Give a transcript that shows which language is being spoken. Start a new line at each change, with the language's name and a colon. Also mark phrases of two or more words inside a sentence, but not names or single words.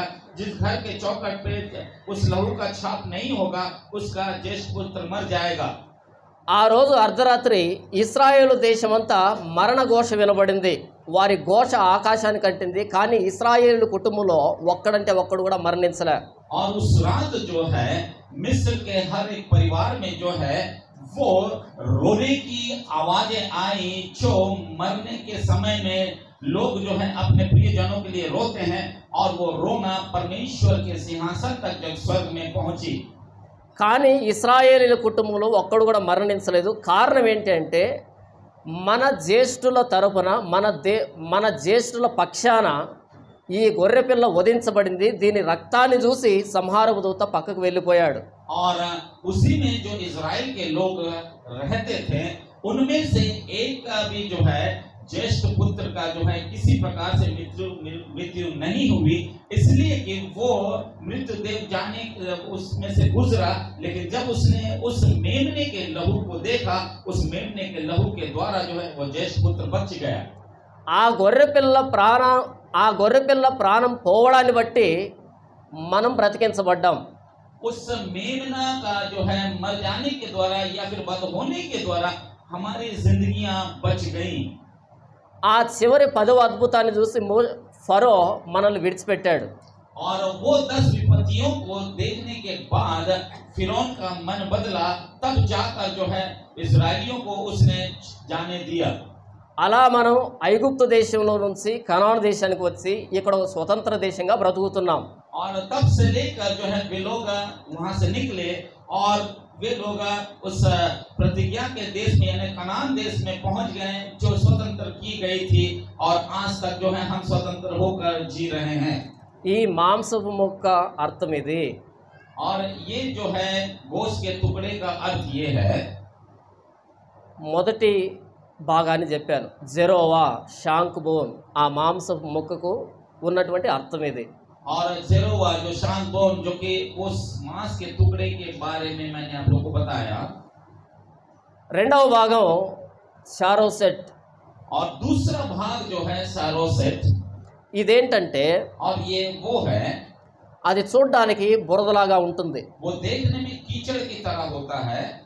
Hindi: जिस घर के चौखट पे उस लहू का छाप नहीं होगा उसका ज्येष्ठ पुत्र मर जाएगा.
Telugu: ఆ రోజు అర్ధరాత్రి ఇశ్రాయేలు దేశమంతా మరణ ఘోష వినబడింది. వారి ఘోష ఆకాశానికి అంటింది, కానీ ఇశ్రాయేలు కుటుంబంలో ఒక్కడంటే ఒక్కడు కూడా మరణించలే.
Hindi: और उस रात जो है मिस्र के हर एक परिवार में जो है वो रोने की आवाजें आई. जो मरने के समय में लोग जो है अपने प्रियजनों के लिए रोते हैं और वो रोना परमेश्वर के सिंहासन तक जब स्वर्ग में पहुंची.
Telugu: కానీ ఇశ్రాయేలీల కుటుంబంలో ఒక్కడు కూడా మరణించలేదు. కారణం ఏంటంటే మన జ్యేష్ఠుల తరపున మన జ్యేష్ఠుల పక్షాన ఈ గొర్రెపిల్ల వధించబడింది. దీని రక్తాన్ని చూసి సంహారపు దూత పక్కకు వెళ్ళిపోయాడు.
Hindi: और उसी में जो इजराइल के लोग रहते थे उनमें से एक का भी जो है ज्येष्ठ पुत्र का जो है किसी प्रकार से मृत्यु नहीं हुई, इसलिए कि वो मृत्यु देव जाने उसमें से गुजरा. लेकिन जब उसने उस मेमने के लहू को देखा, उस मेमने के लहू के द्वारा जो है वो ज्येष्ठ पुत्र बच गया.
Telugu: ఆ గొర్రెపిల్ల ప్రాణం పోవడాన్ని బట్టి మనం బ్రతికించబడ్డాం.
Hindi: उस मेमना का जो है मर जाने के द्वारा या फिर बद होने के द्वारा हमारी जिंदगियां बच गई।
Telugu: ఆ చివరి 10వ అద్భుతాన్ని చూసి ఫరో మనల్ని విడిచిపెట్టాడు.
Hindi: और वो 10 विपत्तियों को देखने के बाद फिरौन का मन बदला, तब जाकर जो है इस्राएलियों को उसने जाने दिया।
Telugu: అలా మనం ఐగుప్తు దేశంలో నుంచి కనాను దేశానికి వచ్చి ఇక్కడ ఒక స్వతంత్ర దేశంగా బ్రతుకుతున్నాం.
Hindi: और तब से लेकर जो है वे लोग वहां से निकले और वे लोग उस प्रतिज्ञा के देश में यानी कनान देश में पहुंच गए जो स्वतंत्र की गई थी, और आज तक जो है हम स्वतंत्र होकर जी रहे हैं।
Telugu: ఈ మాంసపు ముక్క అర్థం ఇది.
Hindi: और ये जो है गोश्त के टुकड़े का अर्थ ये है,
Telugu: మొదటి భాగాన్ని చెప్పాను, జెరోవా
English: shank bone,
Telugu: ఆ మాంసపు ముక్కకు ఉన్నటువంటి అర్థం ఇది.
Hindi: और जेरोवा जो शांत बोन जो कि उस मांस के टुकड़े के बारे में मैंने आप लोगों को बताया।
Telugu: రెండవ భాగం షారోసెట్.
Hindi: और दूसरा भाग जो है सारोसेट,
Telugu: ఇదేంటంటే
Hindi: और ये वो है,
Telugu: అది చూడడానికి బురదలాగా ఉంటుంది.
Hindi: वो देखने में कीचड़ की तरह होता है।